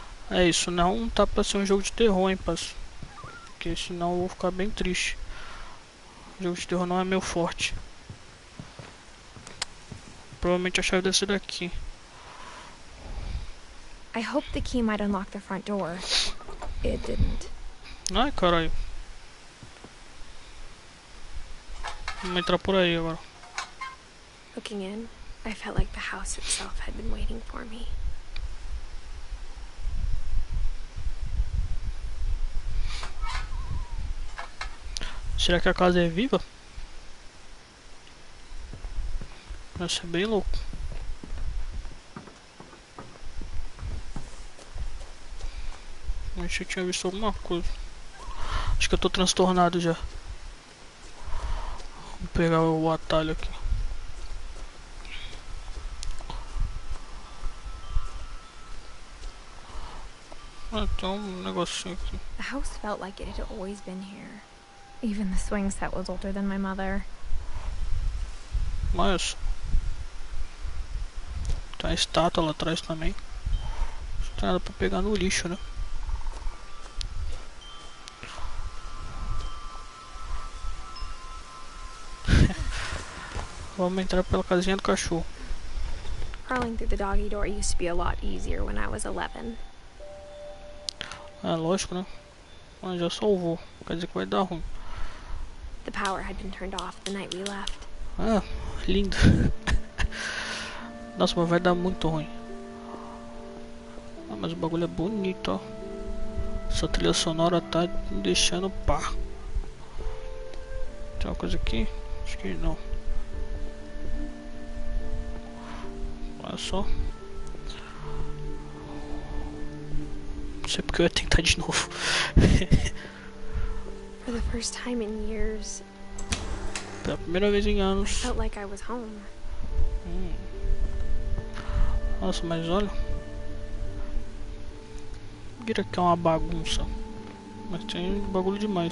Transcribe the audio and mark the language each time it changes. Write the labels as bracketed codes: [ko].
[pt] É isso, não tá pra ser um jogo de terror, hein, parça. Porque senão eu vou ficar bem triste. O jogo de terror não é meu forte. Provavelmente a chave deve ser daqui. [en] I hoped the key might unlock the front door. It didn't. [pt] Ai, caralho. Vamos entrar por aí agora. [en] Looking in, I felt like the house itself had been waiting for me. [pt] Será que a casa é viva? Vai ser bem louco. Acho que eu tinha visto alguma coisa. Acho que eu tô transtornado já. Vou pegar o atalho aqui. Ah, tem um negocinho aqui. [en] The house felt like it had always been here. Even the swing set was older than my mother. [pt] Mas tem a estátua lá atrás também. Não tem nada pra pegar no lixo, né? Vamos entrar pela casinha do cachorro. [en] Crawling through the doggy door used to be a lot easier when I was 11. [pt] É lógico, né? Mas já salvou. Quer dizer que vai dar ruim. [en] The power had been turned off the night we left. [pt] Ah, lindo. Nossa, mas vai dar muito ruim. Ah, mas o bagulho é bonito, ó. Essa trilha sonora tá me deixando pá. Tem uma coisa aqui? Acho que não. Olha só. Não sei porque eu ia tentar de novo. [en] For the first time in years, [pt] Pela primeira vez em [en] I [pt] anos. [en] felt like I was home. [pt] Nossa, mas olha. Vira que é uma bagunça. Mas tem bagulho demais.